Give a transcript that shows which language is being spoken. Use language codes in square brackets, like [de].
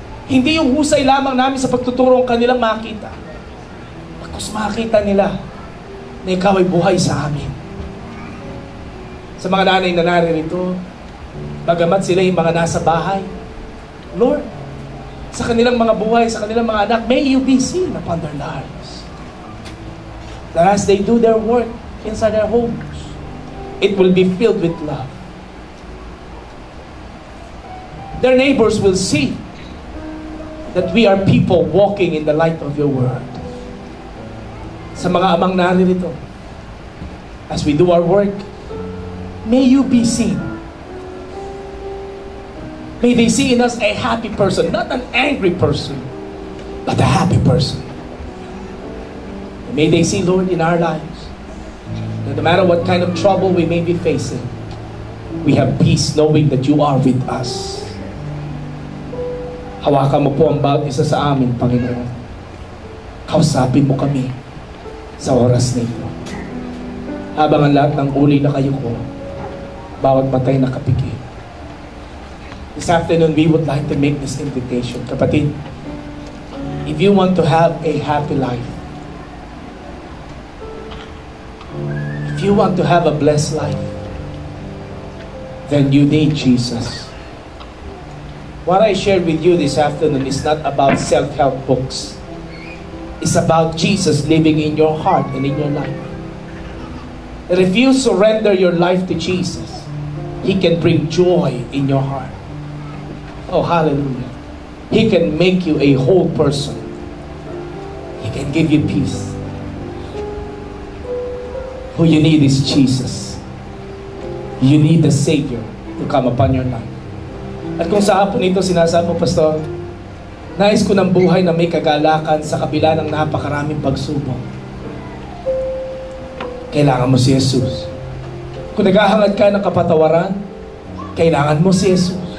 [tl] Hindi yung husay lamang namin sa pagtuturo ang kanilang makita. Pagkus makita nila na ikaw ay buhay sa amin. Sa mga nanay na naririto, bagamat sila yung mga nasa bahay, Lord, sa kanilang mga buhay, sa kanilang mga anak, [en] may you be seen upon their lives. That as they do their work inside their homes, it will be filled with love. Their neighbors will see that we are people walking in the light of your word. [tl] Sa mga amang naririto, [en] as we do our work, may you be seen. May they see in us a happy person, not an angry person, but a happy person. And may they see, Lord, in our lives, that no matter what kind of trouble we may be facing, we have peace knowing that you are with us. [tl] Hawakan mo po ang bawat isa sa amin, Panginoon. Kausapin mo kami sa oras na ito. Habang ang lahat ng uli na kayo ko, bawat matay na kapikit. [en] This afternoon, we would like to make this invitation. Kapatid, if you want to have a happy life, if you want to have a blessed life, then you need Jesus. What I shared with you this afternoon is not about self-help books. It's about Jesus living in your heart and in your life. That if you surrender your life to Jesus, He can bring joy in your heart. Oh, hallelujah. He can make you a whole person. He can give you peace. Who you need is Jesus. You need the Savior to come upon your life. [tl] At kung sa hapon ito sinasabi mo, Pastor, nais ko ng buhay na may kagalakan sa kabila ng napakaraming pagsubok. Kailangan mo si Jesus. Kung naghahangad ka ng kapatawaran, kailangan mo si Jesus.